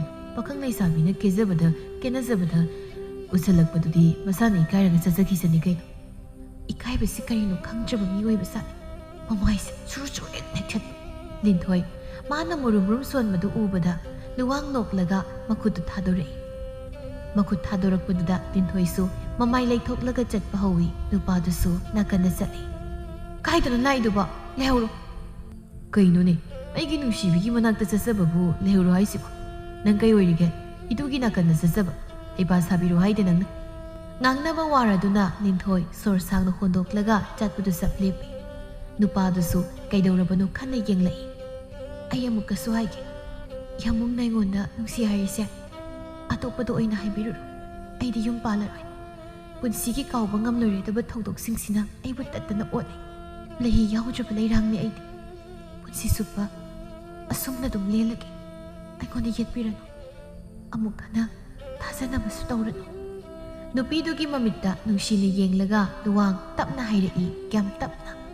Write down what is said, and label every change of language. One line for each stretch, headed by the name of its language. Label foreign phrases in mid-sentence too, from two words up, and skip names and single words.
Manipuri: ꯄꯥꯈꯪ ꯂꯩꯁꯥꯕꯤꯅ ꯀꯦꯅꯖꯕꯗ ꯎꯁꯜꯂꯛꯄꯗꯨꯗꯤ ꯃꯁꯥꯅ ꯏꯀꯥꯏꯔꯒ ꯆꯠꯆꯈꯤꯁꯅꯤ ꯀꯩꯅꯣ꯫ ꯏꯀꯥꯏꯕꯁꯤ ꯀꯔꯤꯅꯣ ꯈꯪꯗ꯭ꯔꯕ ꯃꯤꯑꯣꯏꯕ ꯁꯥꯠꯅꯤ꯫ ꯃꯃꯥꯏꯁꯦ ꯁꯨꯔꯨ ꯁꯨꯔꯨ ꯅꯦꯛꯊꯠꯄ꯫ ꯂꯤꯟꯊꯣꯏ ꯃꯥꯅ ꯃꯨꯔꯨꯝ ꯃꯨꯔꯨꯝ ꯁꯣꯟꯕꯗꯨ ꯎꯕꯗ ꯂꯨꯋꯥꯡ ꯅꯣꯛꯂꯒ ꯃꯈꯨꯠꯇꯨ ꯊꯥꯗꯣꯔꯛꯏ꯫ ꯃꯈꯨꯠ ꯊꯥꯗꯣꯔꯛꯄꯗꯨꯗ ꯂꯤꯟꯊꯣꯏꯁꯨ ꯃꯃꯥꯏ ꯂꯩꯊꯣꯛꯂꯒ ꯆꯠꯄ ꯍꯧꯏ꯫ ꯅꯨꯄꯥꯗꯨꯁꯨ ꯅꯥꯀꯟꯗ ꯆꯠꯂꯤ꯫ ꯀꯥꯏꯗꯅꯣ ꯂꯥꯛꯏꯗꯨꯕꯣ? ꯂꯩꯍꯧꯔꯣ꯫ ꯀꯩꯅꯣꯅꯦ, ꯑꯩꯒꯤ ꯅꯨꯡꯁꯤꯕꯤꯒꯤ ꯃꯅꯥꯛꯇ ꯆꯠꯆꯕꯕꯨ ꯂꯩꯍꯧꯔꯣ ꯍꯥꯏꯁꯤꯕꯣ? ꯅꯪ ꯀꯩ ꯑꯣꯏꯔꯤꯒꯦ? idugi nakanna zazaba aiba sabiru haide nangna ngangnaba waraduna Linthoi sor sangna hondoklaga chatpudu saplepi nupadusu kaidorabanu khanna yenglai ai amukasu haige yamung naingonda nungsi harise atopado oina haibiru aidi yum palaroi punsigi kauba ngamloredaba thokdoksingsina aibu tattana otle lehi yaudraba leirangni aidi punsi supa asumna dum lelage aigona yetpiranu amukana thazanabasu tawranu nupidugi mamitta nungsina yenglaga luwang tapna hairei kyam tapna